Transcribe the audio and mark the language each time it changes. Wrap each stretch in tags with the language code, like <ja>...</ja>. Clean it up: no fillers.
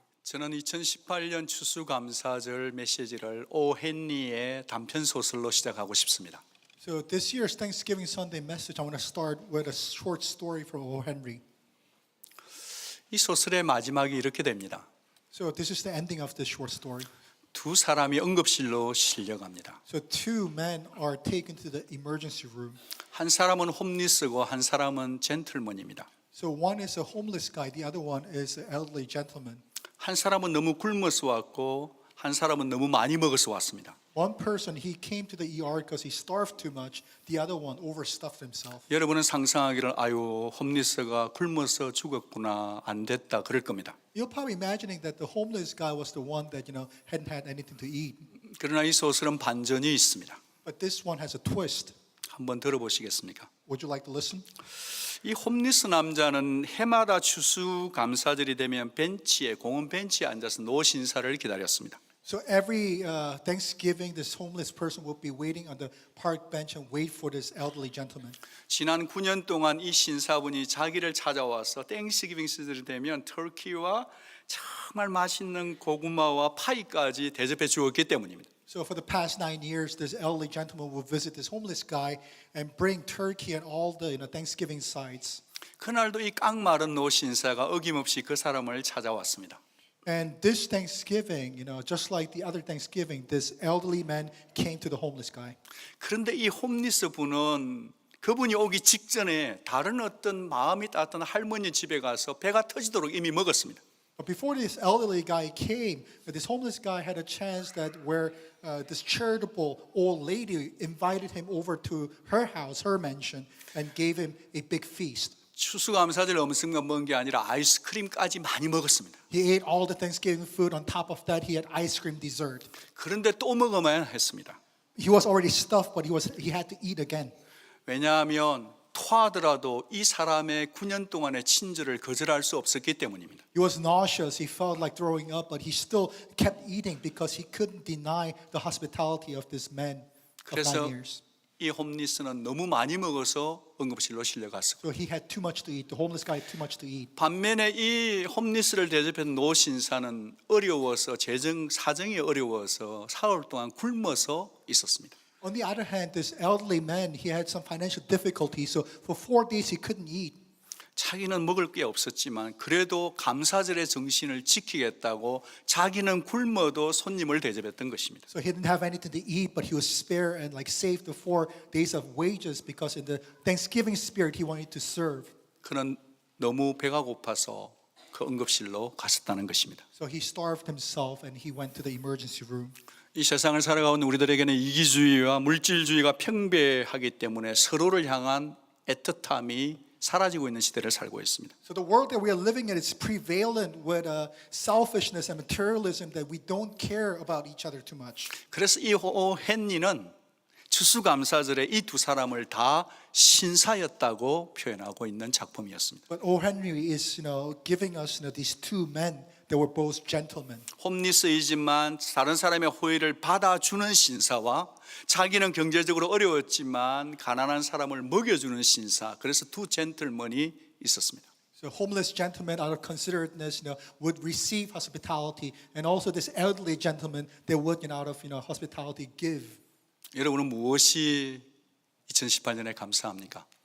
<ko>저는 2018년 추수감사절 메시지를 오 헨리의 단편 소설로 시작하고 싶습니다.</ko> <en>So this year's Thanksgiving Sunday message, I want to start with a short story from O. Henry.</en> <ko>이 소설의 마지막이 이렇게 됩니다.</ko> <en>So this is the ending of this short story.</en> <ko>두 사람이 응급실로 실려갑니다.</ko> <en>So two men are taken to the emergency room.</en> <ko>한 사람은 홈리스고 한 사람은 젠틀먼입니다.</ko> <en>So one is a homeless guy, the other one is an elderly gentleman.</en> <ko>한 사람은 너무 굶어서 왔고 한 사람은 너무 많이 먹어서 왔습니다.</ko> <en>One person, he came to the ER because he starved too much. The other one overstuffed himself.</en> <ko>여러분은 상상하기를 아유 홈리스가 굶어서 죽었구나 안 됐다 그럴 겁니다.</ko> <en>You're probably imagining that the homeless guy was the one that, hadn't had anything to eat.</en> <ko>그러나 이 소설은 반전이 있습니다.</ko> <en>But this one has a twist.</en> <ko>한번 들어보시겠습니까?</ko> <en>Would you like to listen?</en> <ko>이 홈리스 남자는 해마다 추수감사절이 되면 공원 벤치에 앉아서 노신사를 기다렸습니다.</ko> <en>So every Thanksgiving, this homeless person will be waiting on the park bench and wait for this elderly gentleman.</en> <ko>지난 9년 동안 이 신사분이 자기를 찾아와서 땡스기빙 시절이 되면 터키와 정말 맛있는 고구마와 파이까지 대접해 주었기 때문입니다.</ko> <en>So for the past 9 years, this elderly gentleman will visit this homeless guy and bring turkey and all the Thanksgiving sides.</en> <ko>그날도 이 깡마른 노신사가 어김없이 그 사람을 찾아왔습니다.</ko> <en>And this Thanksgiving, just like the other Thanksgiving, this elderly man came to the homeless guy.</en> <ko>그런데 이 홈리스 분은 그분이 오기 직전에 다른 어떤 마음이 따뜻한 할머니 집에 가서 배가 터지도록 이미 먹었습니다.</ko> <en>But before this elderly guy came, this homeless guy had a chance that where this charitable old lady invited him over to her house, her mansion, and gave him a big feast.</en> <ko>추수감사절 음식만 먹은 게 아니라 아이스크림까지 많이 먹었습니다.</ko> <en>He ate all the Thanksgiving food. On top of that, he had ice cream dessert.</en> <ko>그런데 또 먹어야만 했습니다.</ko> <en>He was already stuffed, but he had to eat again.</en> <ko>왜냐하면 토하더라도 이 사람의 9년 동안의 친절을 거절할 수 없었기 때문입니다.</ko> <en>He was nauseous. He felt like throwing up, but he still kept eating because he couldn't deny the hospitality of this man of 9</en> <ko>그래서</ko> <en>years.</en> <ko>이 홈리스는 너무 많이 먹어서 응급실로 실려갔습니다.</ko> <en>So he had too much to eat. The homeless guy had too much to eat.</en> <ko>반면에 이 홈리스를 대접한 노신사는 어려워서 사정이 어려워서 사흘 동안 굶어서 있었습니다.</ko> <en>On the other hand, this elderly man, he had some financial difficulty. So for 4 days, he couldn't eat.</en> <ko>자기는 먹을 게 없었지만 그래도 감사절의 정신을 지키겠다고 자기는 굶어도 손님을 대접했던 것입니다.</ko> <en>So he didn't have anything to eat, but he was spare and saved the 4 days of wages because in the Thanksgiving spirit, he wanted to serve.</en> <ko>그는 너무 배가 고파서 그 응급실로 갔었다는 것입니다.</ko> <en>So he starved himself and he went to the emergency room.</en> <ko>이 세상을 살아가는 우리들에게는 이기주의와 물질주의가 평배하기 때문에 서로를 향한 애틋함이 사라지고 있는 시대를 살고 있습니다.</ko> <en>So the world that we are living in is prevalent with selfishness and materialism that we don't care about each other too much.</en> <ko>그래서 이 헨리는 추수감사절에 이 두 사람을 다 신사였다고 표현하고 있는 작품이었습니다.</ko> <en>But O. Henry is, giving us, these two men that were both gentlemen.</en> <ko>홈리스이지만 다른 사람의 호의를 받아주는 신사와 자기는 경제적으로 어려웠지만 가난한 사람을 먹여주는 신사. 그래서 두 젠틀먼이 있었습니다.</ko> <en>So homeless gentlemen out of considerateness, would receive hospitality, and also this elderly gentleman that would, out of hospitality, give.</en> <ko>여러분은 무엇이 2018년에 감사합니까?</ko>